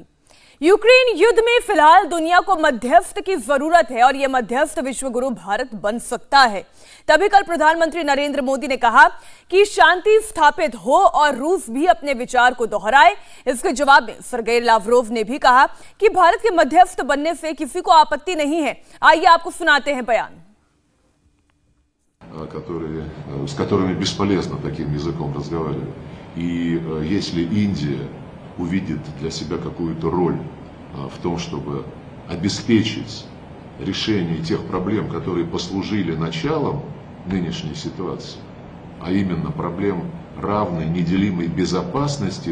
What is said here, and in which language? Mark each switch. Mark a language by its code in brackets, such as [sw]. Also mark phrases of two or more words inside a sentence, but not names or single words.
[hi] यूक्रेन युद्ध में फिलहाल दुनिया को मध्यस्थ की जरूरत है और यह मध्यस्थ विश्वगुरु भारत बन सकता है। तभी कल प्रधानमंत्री नरेंद्र मोदी ने कहा कि शांति स्थापित हो और रूस भी अपने विचार को दोहराए। इसके जवाब में सर्गेई लावरोव ने भी कहा कि भारत के मध्यस्थ बनने से किसी को आपत्ति नहीं है। आइए आपको सुनाते हैं बयान। [ru] с которыми бесполезно таким языком разговаривать. И если Индия увидит для себя какую-то роль в том, чтобы обеспечить решение тех проблем, которые послужили началом нынешней ситуации, а именно проблем равной, неделимой безопасности